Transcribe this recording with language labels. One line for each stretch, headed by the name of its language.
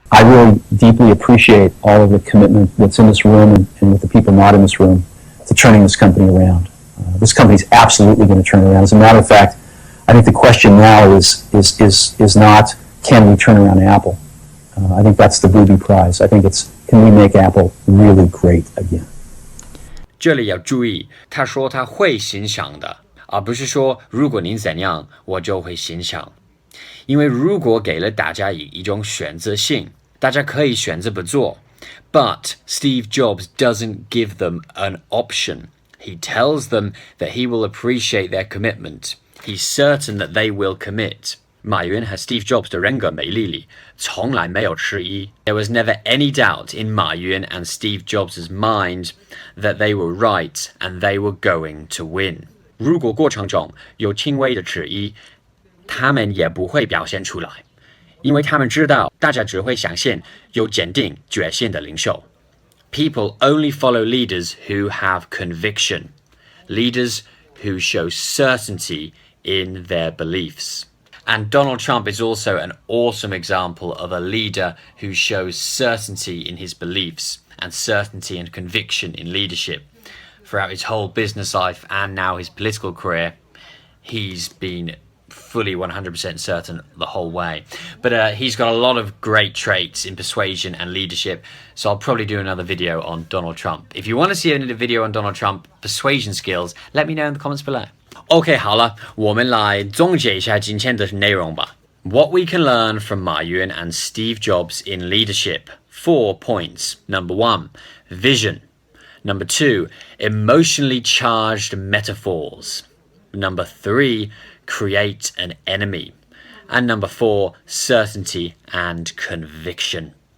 English: I really deeply appreciate all of the commitment that's in this room and with the people not in this room to turning this company around. This company's absolutely going to turn around. As a matter of fact, I think the question now is not can we turn around Apple. I think that's the booby prize. I think it's can we make Apple really great again.
Chinese: 这里要注意，他说他会影响的，而不是说如果您怎样，我就会影响。因为如果给了大家一种选择性，大家可以选择不做。
English: But Steve Jobs doesn't give them an option. He tells them that he will appreciate their commitment. He's certain that they will commit.
Chinese: 马云和 Steve Jobs 的人格魅力里从来没有迟疑。
English: There was never any doubt in 马云 and Steve Jobs' mind that they were right and they were going to win.
Chinese: 如果过程中有轻微的迟疑，他们也不会表现出来，因为他们知道大家只会相信有坚定决心的领袖。
English: People only follow leaders who have conviction, leaders who show certainty in their beliefs. And Donald Trump is also an awesome example of a leader who shows certainty in his beliefs and certainty and conviction in leadership. Throughout his whole business life and now his political career, he's been fully 100% certain the whole way. But he's got a lot of great traits in persuasion and leadership, so I'll probably do another video on Donald Trump. If you want to see a video on Donald Trump persuasion skills, let me know in the comments below. OK,
Chinese: 好了，我们来总结一下今天的内容吧。
English: What we can learn from Ma Yun and Steve Jobs in leadership. 4 points. Number 1, vision. Number 2, emotionally charged metaphors. Number 3, create an enemy. And number 4, certainty and conviction.